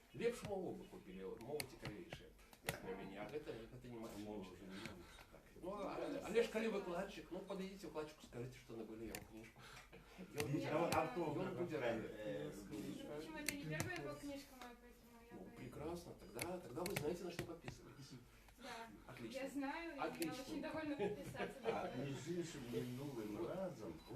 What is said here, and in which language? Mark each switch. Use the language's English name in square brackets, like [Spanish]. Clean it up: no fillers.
[Belarusian] Лепш мову бы купили, мова цікавейшая, як на мяне, а гэта не магчыма. Ну, але ж калі выкладчик, [Russian] ну, подойдите к выкладчику, скажите, что набыли его книжку. Автограф Почему это не первая его книжка моя, поэтому я... Ну, прекрасно, тогда вы знаете, на что подписываетесь. Да, Отлично. я знаю, и я Отлично. очень довольна подписаться. [Ukrainian] Між іншим, минулим разом